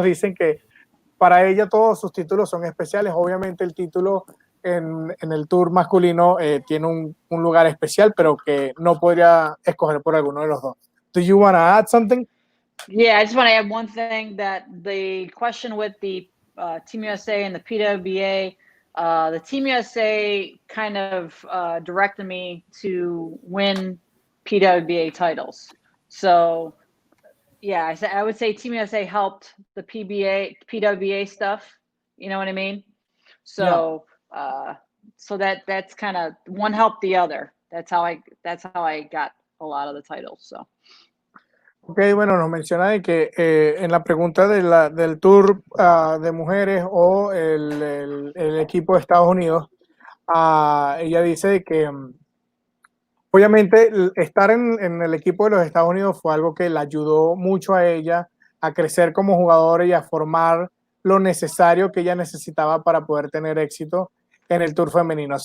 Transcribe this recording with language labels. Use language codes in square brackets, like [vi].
[es] Nos dicen que para ella todos sus títulos son especiales. Obviamente el título en el tour masculino tiene un lugar especial, pero que no podría escoger por alguno de los dos. [en] Do you want to add something? Yeah, I just want to add one thing, that the question with the Team USA and the PWBA, the Team USA kind of directed me to win PWBA titles. So yeah, I would say Team USA helped the PWBA stuff. You know what I mean? So so that's kind of one helped the other. That's how I got a lot of the titles. So. [es] Ok, bueno, nos menciona de que en la pregunta del tour de mujeres o el equipo de Estados Unidos, ella dice que obviamente estar en el equipo de los Estados Unidos fue algo que le ayudó mucho a ella a crecer como jugadora y a formar lo necesario que ella necesitaba para poder tener éxito en el tour femenino.